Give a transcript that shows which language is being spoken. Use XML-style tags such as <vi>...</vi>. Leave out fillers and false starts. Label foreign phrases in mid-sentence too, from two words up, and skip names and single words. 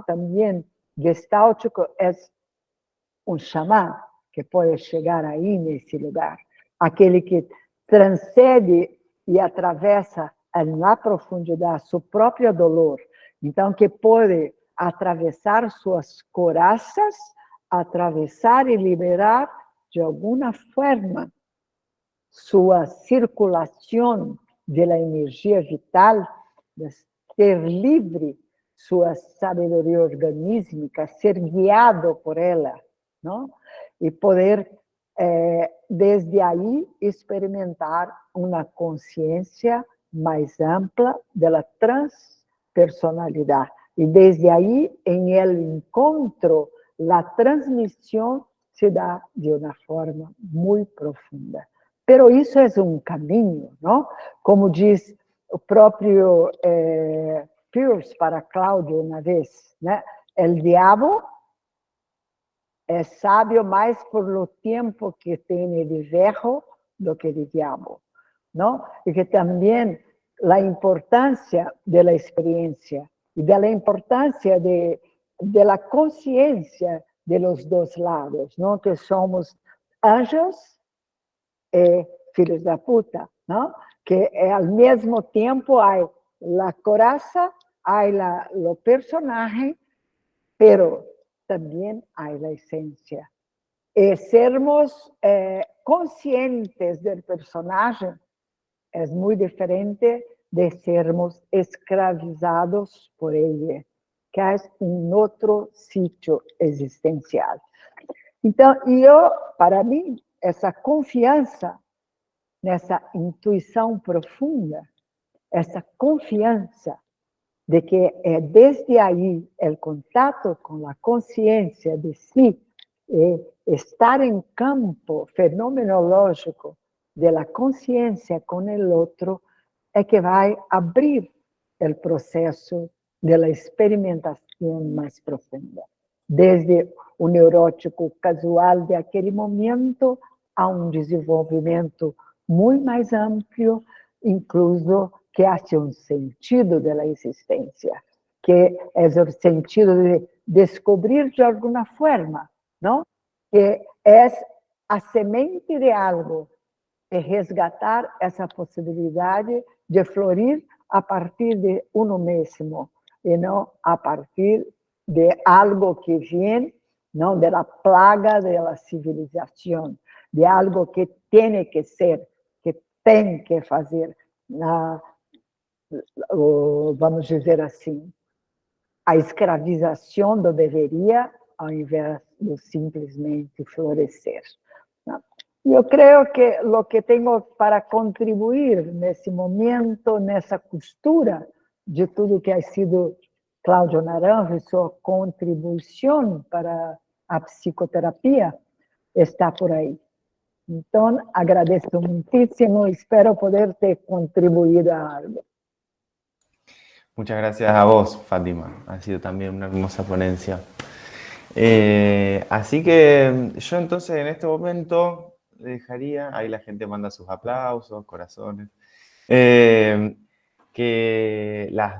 <pt>Também gestáltico, é um xamã que pode chegar aí nesse lugar, aquele que transcende e atravessa na profundidade seu próprio dolor, então que pode atravessar suas coraças, atravessar e liberar de alguma forma sua circulação</pt> <es>de la energía vital, de ser libre su sabiduría organísmica, ser guiado por ella, ¿no? Y poder desde ahí experimentar una conciencia más amplia de la transpersonalidad. Y desde ahí, en el encuentro, la transmisión se da de una forma muy profunda.</es> <pt>Pero isso é um caminho, não? Como diz o próprio Peirce para Cláudio uma vez, né? El diabo é sábio mais</pt> <es>por lo</es> <pt>tempo que tem de viejo do que de diabo, não? E que também a importância da experiência e da importância da consciência de los dois lados, não? Que somos anjos filhos da puta, ¿no?</pt> <es>Que al mesmo tiempo hay la coraza, hay lo personaje, pero también hay la esencia. Sermos conscientes del personaje es muy diferente de</es> <pt>sermos escravizados</pt> <es>por ella, que es un otro sitio existencial. Entonces, para mí,</es> <pt>essa confiança nessa intuição profunda, essa confiança de que é desde aí o contato com a consciência de si, estar em campo fenomenológico da consciência com o outro, é que vai abrir o processo da experimentação mais profunda. Desde o neurótico casual de aquele momento a desenvolvimento muito mais amplo,</pt> <es>incluso que hace</es> <pt>sentido da existência, que é o sentido de descobrir de alguma forma, não? Que é a semente de algo, de resgatar essa possibilidade de florir a partir de uno mesmo, e não a partir de algo que vem, não</pt> <es>de la plaga de la</es> <pt>civilização, de algo que tem que ser, que tem que fazer, vamos dizer assim, a escravização do deveria, ao invés de simplesmente florescer. Eu creio que o que tenho para contribuir nesse momento, nessa costura de tudo que</pt> <es>ha sido</es> <pt>Cláudio Naranjo e sua contribuição para a psicoterapia está por aí. Então, agradeço muitíssimo e espero poder ter contribuído a algo.</pt> <es>Muchas gracias a vos, Fátima. Ha sido también una hermosa ponencia. Así que yo entonces en este momento le dejaría, ahí la gente manda sus aplausos, corazones, que las</es>